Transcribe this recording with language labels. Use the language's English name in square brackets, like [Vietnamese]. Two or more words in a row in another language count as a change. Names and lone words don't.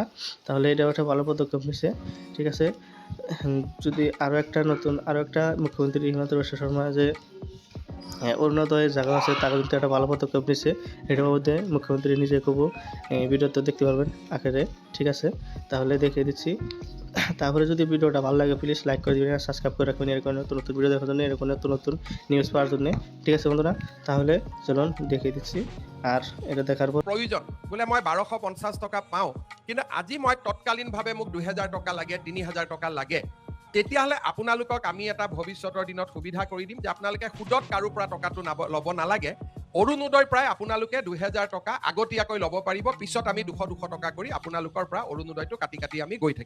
[Bangla] তাহলে এটা একটা ভালো পদক্ষেপ নিছে, ঠিক আছে। যদি আরও একটা মুখ্যমন্ত্রী হিমন্ত বিশ্ব শর্মা যে অরুণোদয়ের জায়গা আছে তারা কিন্তু একটা ভালো পদক্ষেপ নিচ্ছে, এটার মধ্যে মুখ্যমন্ত্রী নিজে খুব ভিডিওতে দেখতে পারবেন আকারে, ঠিক আছে। তাহলে দেখিয়ে দিচ্ছি। তারপরে যদি ভিডিওটা ভালো লাগে [English] please like [Bangla] করে দিবেন আর সাবস্ক্রাইব করে রাখবেন এরকম নতুন নতুন ভিডিও দেখার জন্য, এরকম নতুন নতুন নিউজ পাওয়ার জন্য, ঠিক আছে বন্ধুরা। তাহলে চলুন দেখিয়ে দিচ্ছি। আর এটা দেখার পর [Assamese] প্রয়োজন বোলে মই 1250 টকা পাওঁ, কিন্তু আজি মই তৎকালীনভাৱে মোক 2000 টকা লাগে, 3000 টকা লাগে, তেতিয়াহ'লে আপোনালোকক আমি এটা ভৱিষ্যতৰ দিনত সুবিধা কৰি দিম যে আপোনালোকে সুদত কাৰো পৰা টকাটো ল'ব নালাগে। অৰুণোদয়ৰ পৰাই আপোনালোকে 2000 টকা আগতীয়াকৈ ল'ব পাৰিব, পিছত আমি 200 টকা কৰি আপোনালোকৰ পৰা অৰুণোদয়টো কাটি কাটি আমি গৈ থাকিম।